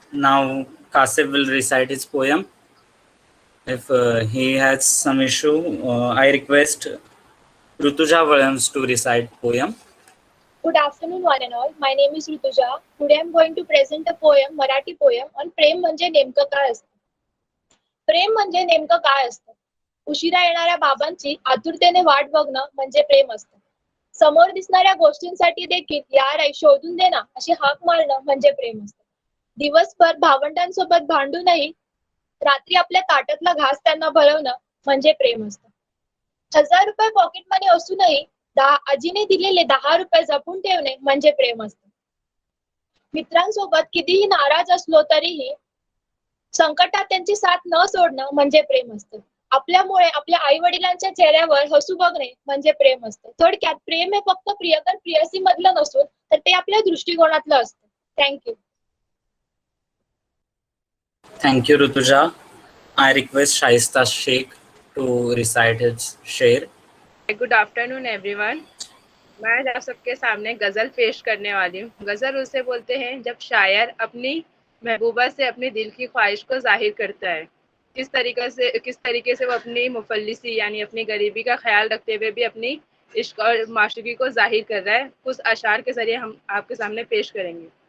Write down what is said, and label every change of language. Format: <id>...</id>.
<en>Now Kasif will recite his poem. If he has some issue, I request Rutuja Williams to recite poem. Good afternoon, one and all. My name is Rutuja. Today I'm going to present a poem, Marathi poem, on</en> <mr>प्रेम म्हणजे नेमकं काय असतं. प्रेम म्हणजे नेमकं काय असतं. उशिरा येणाऱ्या बाबांची आतुरतेने वाट बघणं म्हणजे प्रेम असतं. समोर दिसणाऱ्या गोष्टींसाठी देखील यार आई शोधून दे ना अशी हाक मारणं म्हणजे प्रेम असतं. दिवसभर भावंडांसोबत भांडूनही रात्री आपल्या ताटातला घास त्यांना भरवणं म्हणजे प्रेम असतं. 1000 रुपये पॉकेट मनी असूनही आजीने दिलेले 10 रुपये जपून ठेवणे म्हणजे प्रेम असतं. मित्रांसोबत कितीही नाराज असलो तरीही संकटात त्यांची साथ न सोडणं म्हणजे प्रेम असतं. आपल्यामुळे आपल्या आई वडिलांच्या चेहऱ्यावर हसू बघणे म्हणजे प्रेम असतं. थोडक्यात प्रेम हे फक्त प्रियकर प्रियसी मधलं नसून तर ते आपल्या दृष्टिकोनातलं असतं.</mr> <en>Thank you. Thank you, Rutuja. I request Shaista Sheikh to recite his share. Good afternoon everyone.</en> <hi>मैं आज आप सबके सामने गज़ल पेश करने वाली हूँ। गज़ल उसे बोलते हैं जब शायर अपनी महबूबा से अपने दिल की ख्वाहिश को जाहिर करता है। किस तरीके से वो अपनी मुफल्लिसी यानी अपनी गरीबी का ख्याल रखते हुए भी अपनी इश्क और माशूकी को जाहिर कर रहा है, कुछ अशार के ज़रिए हम आपके सामने पेश करेंगे।</hi>